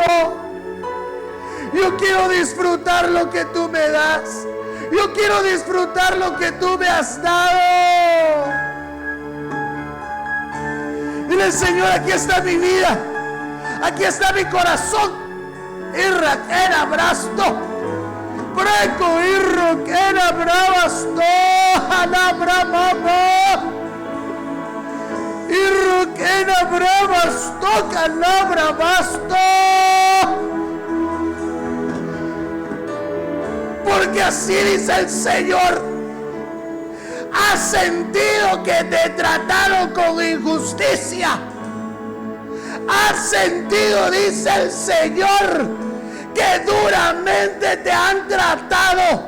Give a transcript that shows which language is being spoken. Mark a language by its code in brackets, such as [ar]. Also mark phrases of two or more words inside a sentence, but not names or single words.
[es] Yo quiero disfrutar lo que tú me das. Yo quiero disfrutar lo que tú me has dado. Dile: Señor, aquí está mi vida, aquí está mi corazón. Irraquén abrasto, preco irroquén abrasto, anabramamo, irroquén abrasto, canabrabasto. Porque así dice el Señor: has sentido que te trataron con injusticia. Has sentido, dice el Señor, que duramente te han tratado.